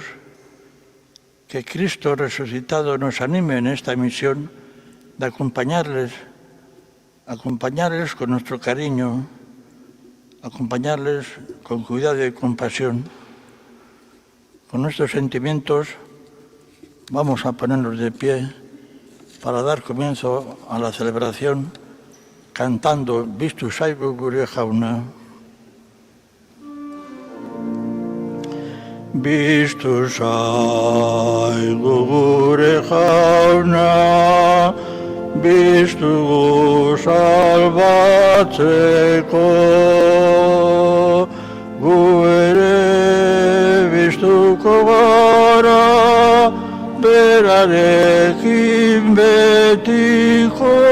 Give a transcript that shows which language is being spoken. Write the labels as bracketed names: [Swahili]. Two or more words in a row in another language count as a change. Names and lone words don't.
[Spanish] Que Cristo resucitado nos anime en esta misión de acompañarles con nuestro cariño, acompañarles con cuidado y compasión. Con nuestros sentimientos vamos a ponernos de pie para dar comienzo a la celebración cantando Biztu zaigu gure jauna. [Basque] Biztu zaigu gure jauna, biztugu salbatzeko, gu ere biztuko gara, berarekin betiko.